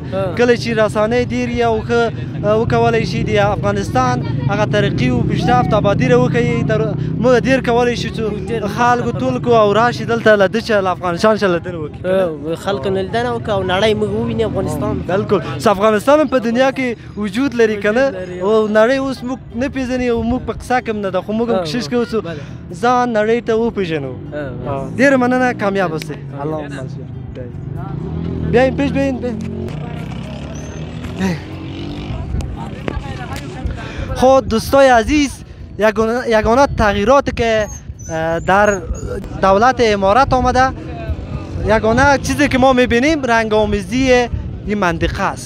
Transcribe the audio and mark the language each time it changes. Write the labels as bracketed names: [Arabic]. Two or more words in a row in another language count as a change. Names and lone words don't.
[Pashto] کله چې رسانۍ ډېر یې او ښه وکولی شي د افغانستان هغه ترقي او پیشرفت ابادي راوښیي موږ ډېر کولی شو چې خلکو ټول کړو او راشي دلته له ده چې له افغانستان څخه لیدنه وکړي. خلکو نه لیدنه وکړه او نړۍ موږ وویني افغانستان. بالکل. افغانستان په دنیا کې وجود لري کنه او نړۍ اوس موږ نه پیژني او موږ په قصه کې نه ده خو موږ کوشش کوو چې ځان نړۍ ته وپیژنو. ډېره مننه. کامیاب اوسئ. اللهم [Persian] بیاین پیش بیاین. خود دوستای عزیز یگانه تغییراتی که در دولت امارات آمده یگانه چیزی که ما میبینیم رنگ آمیزی این منطقه است.